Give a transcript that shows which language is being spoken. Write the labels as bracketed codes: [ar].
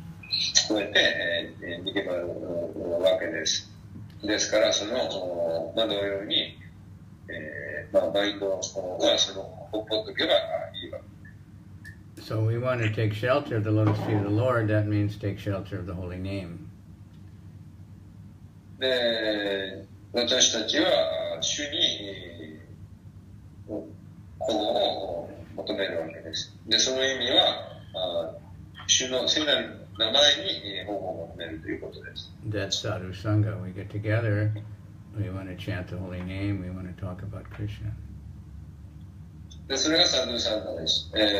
[ja] 聞こえて、逃げ回るわけです。ですから、同様に、マインドはほっぽっとけばいいわけです。 [en] So we want to take shelter of the lotus feet of the Lord. That means take shelter of the holy name. [ja] で、私たちは主に保護を求めるわけです。で、その意味は、主の聖なる名前に保護を求めるということです。 [en] That's Sadhu Sangha. We get together, we want to chant the holy name, we want to talk about Krishna. [ja] で、それがサドゥサンガです。